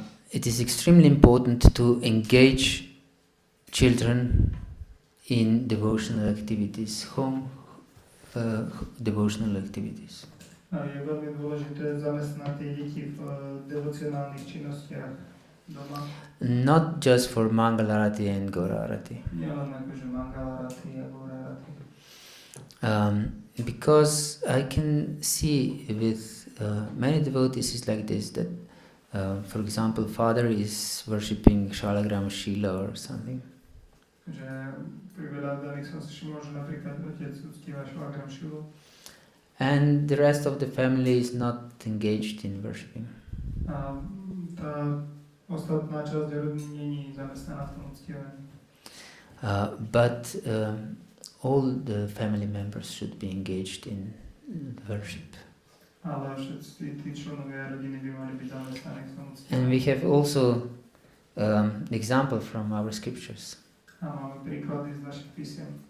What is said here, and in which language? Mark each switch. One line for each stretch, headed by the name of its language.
English: It is extremely important to engage children in devotional activities, devotional activities.
Slovak: Je veľmi dôležité zamestnať tie deti v devocionálnych činnostiach doma.
English: Not just for Mangalarati and Gaurarati.
Slovak: Nielen akože Mangalarati a Gaurarati.
English: Because I can see with many devotees it's like this, that for example father is worshipping Shalagram Shila or something.
Slovak: Že pri veľa daných som si všimol, že napríklad otec uctíva Shalagram Shilu.
English: And the rest of the family is not engaged in worshipping.
Slovak: A tá ostatná časť rodiny nie je zamestnaná v tom uctívaní.
English: But all the family members should be engaged in worship.
Slovak: Ale všetci tí členovia rodiny by mali byť zamestnaní v tom uctívaní.
English: And we have also example from our scriptures.
Slovak: A máme príklady z našich písiem.